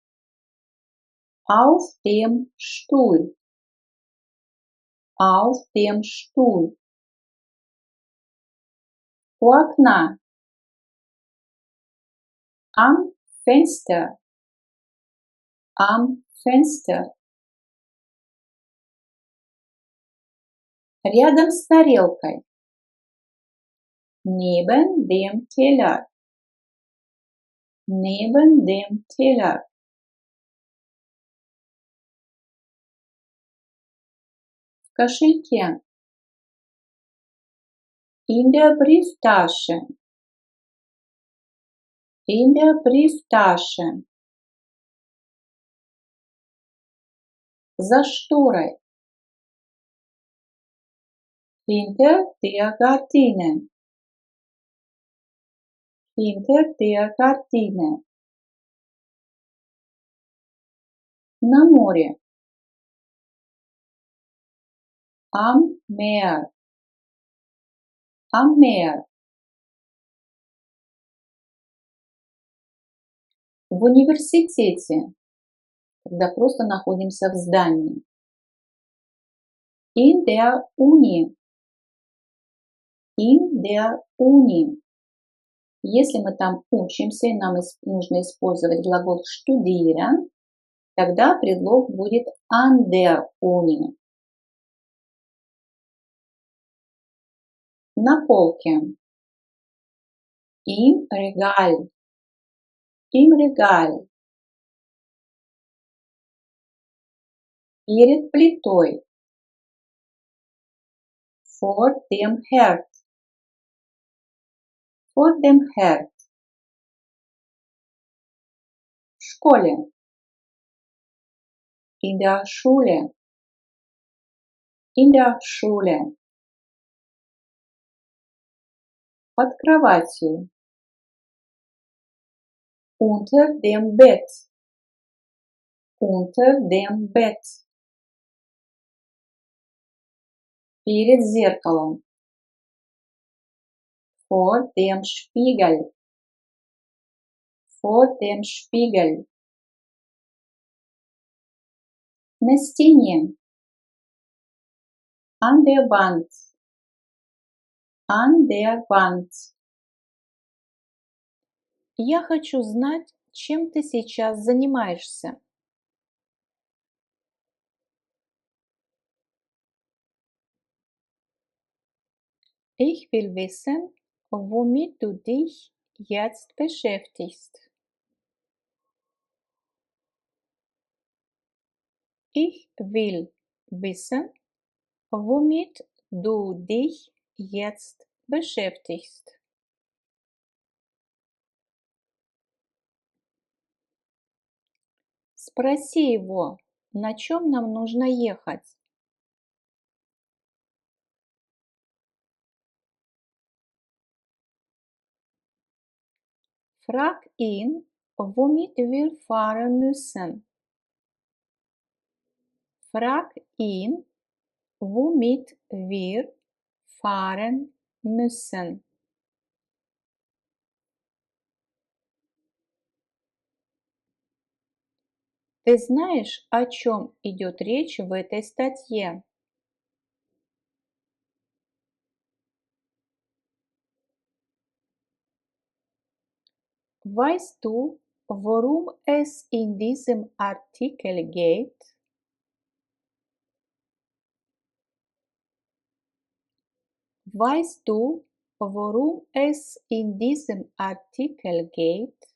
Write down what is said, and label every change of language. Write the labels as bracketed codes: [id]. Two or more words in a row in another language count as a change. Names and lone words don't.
[de] Auf dem Stuhl. Auf dem Stuhl. [ru] У окна. [de] Am Fenster. Am Fenster. [ru] Рядом с тарелкой. [de] Neben dem Teller. Neben dem Teller. [ru] В кошельке. [de] In der Brieftasche. In der Brieftasche. [ru] За шторой. [de] Hinter der Gardine. Hinter der Gardine. [ru] На море. [de] Am Meer. Am Meer. [ru] В университете, когда просто находимся в здании. [de] In der Uni. In der Uni. [ru] Если мы там учимся и нам нужно использовать глагол studieren, тогда предлог будет [de] an der Uni. [ru] На полке. [de] Im Regal. Im Regal. [ru] Перед плитой. [de] Vor dem Herd. Vor dem Herd. [ru] В школе. [de] In der Schule. In der Schule. [ru] Под кроватью. [de] Unter dem Bett. Unter dem Bett. [ru] Перед зеркалом. [de] Vor dem Spiegel. Vor dem Spiegel. [ru] На стене. [de] An der Wand. An der Wand. [ru] Я хочу знать, чем ты сейчас занимаешься. [de] Ich will wissen, womit du dich jetzt beschäftigst. Ich will wissen, womit du dich jetzt beschäftigst. [ru] Спроси его, на чем нам нужно ехать. [de] Frag ihn, womit wir fahren müssen. Frag ihn, womit wir fahren müssen. [ru] Ты знаешь, о чем идет речь в этой статье? [de] Weißt du, worum es in diesem Artikel geht? Weißt du, worum es in diesem Artikel geht?